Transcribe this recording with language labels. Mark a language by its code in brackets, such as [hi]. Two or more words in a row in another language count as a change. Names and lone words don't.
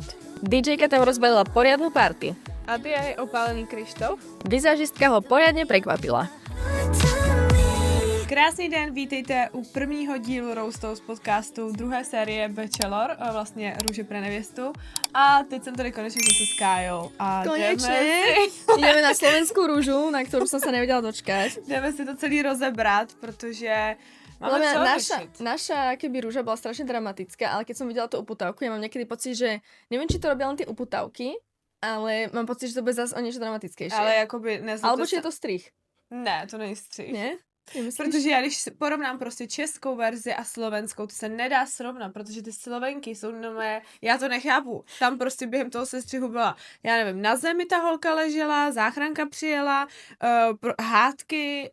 [sk] DJ-ka tam rozbalila poriadnu party. Adria je opálený Krištof. Vizážistka ho poriadne prekvapila. [cs] Krásný den, vítejte u prvního dílu Roastov z podcastu druhé série Bachelor, vlastně Růže pre nevěstu. A teď jsem tady konečně zase s Kájou. A [sk] Konečne! Ideme na slovenskú rúžu, na ktorú som sa nevedela dočkať. [cs] jdeme si to celý rozebrat, protože máme co řešit. [sk] Naša keby rúža bola strašne dramatická, ale keď som videla tú uputavku, ja mám niekedy pocit, že neviem, či to robia len tie uputavky, ale mám pocit, že to bude zase o niečo dramatickejšie. [cs] Ale jakoby nezlobte [sk] Alebo či [cs] se. [sk] je to strih. [cs] Ne, to není střih. [sk] Nie? [cs] Protože já když porovnám prostě českou verzi a slovenskou, to se nedá srovnat, protože ty Slovenky jsou nové, já to nechápu. Tam prostě během toho sestřihu byla, já nevím, na zemi ta holka ležela, záchranka přijela, hádky,